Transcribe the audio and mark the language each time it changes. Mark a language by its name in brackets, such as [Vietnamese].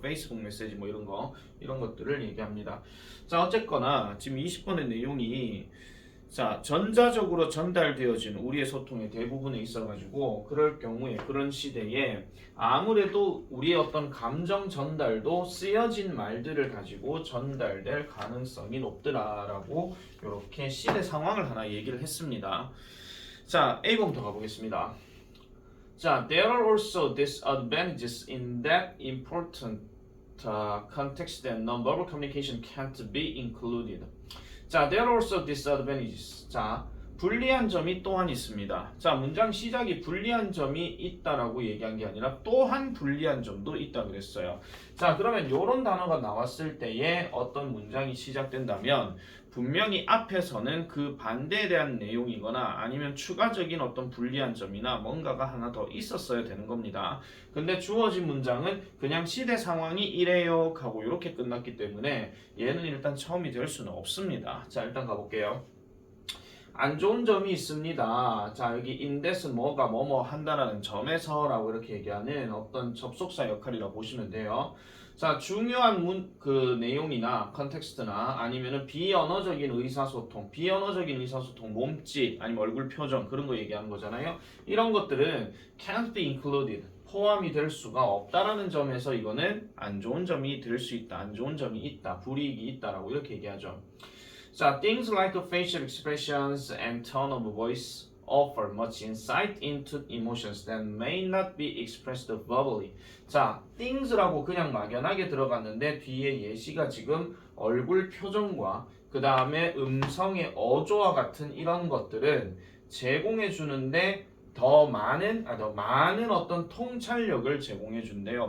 [Korean] 페이스북 메시지 뭐 이런 것들을 얘기합니다. 자, 어쨌거나 지금 20번의 내용이, 자, 전자적으로 전달되어진 우리의 소통의 대부분에 있어가지고, 그럴 경우에, 그런 시대에 아무래도 우리의 어떤 감정 전달도 쓰여진 말들을 가지고 전달될 가능성이 높더라라고 이렇게 시대 상황을 하나 얘기를 했습니다. 자, A번부터 가보겠습니다. 자, [English] there are also disadvantages in that important context that non-verbal communication can't be included. [Korean] 자, [English] there are also disadvantages. [Korean] 자, 불리한 점이 또한 있습니다. 자, 문장 시작이 불리한 점이 있다라고 얘기한 게 아니라 또한 불리한 점도 있다 그랬어요. 자, 그러면 이런 단어가 나왔을 때에 어떤 문장이 시작된다면 분명히 앞에서는 그 반대에 대한 내용이거나 아니면 추가적인 어떤 불리한 점이나 뭔가가 하나 더 있었어야 되는 겁니다. 근데 주어진 문장은 그냥 시대 상황이 이래요 하고 이렇게 끝났기 때문에 얘는 일단 처음이 될 수는 없습니다. 자, 일단 가볼게요. 안 좋은 점이 있습니다. 자, 여기 [English] in that [Korean] 은 뭐가 뭐뭐 한다라는 점에서라고 이렇게 얘기하는 어떤 접속사 역할이라고 보시면 돼요. 자, 중요한 그 내용이나 컨텍스트나 아니면은 비언어적인 의사소통, 몸짓 아니면 얼굴 표정 그런 거 얘기하는 거잖아요. 이런 것들은 [English] can't be included, [Korean] 포함이 될 수가 없다라는 점에서 이거는 안 좋은 점이 될 수 있다, 안 좋은 점이 있다, 불이익이 있다라고 이렇게 얘기하죠. 자, [English] things like facial expressions and tone of voice offer much insight into emotions that may not be expressed verbally. [Korean] 자, things라고 그냥 막연하게 들어갔는데 뒤에 예시가 지금 얼굴 표정과 그 다음에 음성의 어조와 같은 이런 것들은 제공해 주는데 더 많은 어떤 통찰력을 제공해 준대요.